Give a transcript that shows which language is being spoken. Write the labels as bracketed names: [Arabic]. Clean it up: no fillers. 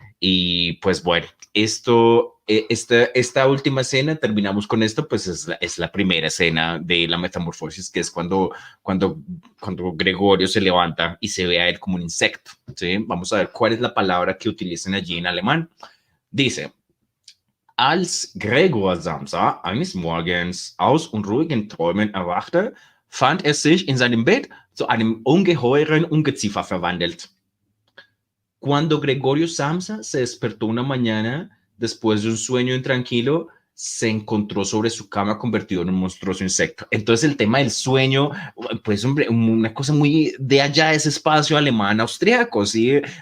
[Spanish] Y pues bueno, esta última escena, terminamos con esto, pues es la primera escena de la metamorfosis, que es cuando Gregorio se levanta y se ve a él como un insecto. ¿Sí? Vamos a ver cuál es la palabra que utilizan allí en alemán. Dice, [German] als Gregor Samsa eines Morgens aus unruhigen Träumen erwachte, fand er sich in seinem Bett zu einem ungeheuren Ungeziefer verwandelt. [Spanish] Cuando Gregorio Samsa se despertó una mañana después de un sueño intranquilo, se encontró sobre su cama convertido en un monstruoso insecto. Entonces el tema del sueño, pues hombre, una cosa muy de allá, ese espacio alemán austriaco, ¿sí?